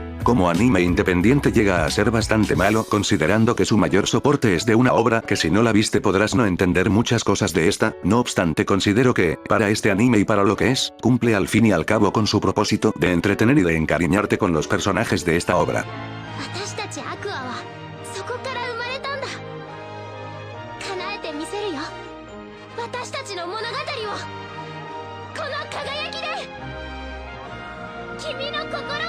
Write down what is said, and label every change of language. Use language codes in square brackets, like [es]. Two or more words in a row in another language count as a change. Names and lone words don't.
[es] Como anime independiente llega a ser bastante malo, considerando que su mayor soporte es de una obra que si no la viste podrás no entender muchas cosas de esta. No obstante, considero que, para este anime y para lo que es, cumple al fin y al cabo con su propósito de entretener y de encariñarte con los personajes de esta obra. [ja] 私たちアクアはそこから生まれたんだ。叶えてみせるよ。私たちの物語をこの輝きで。君の心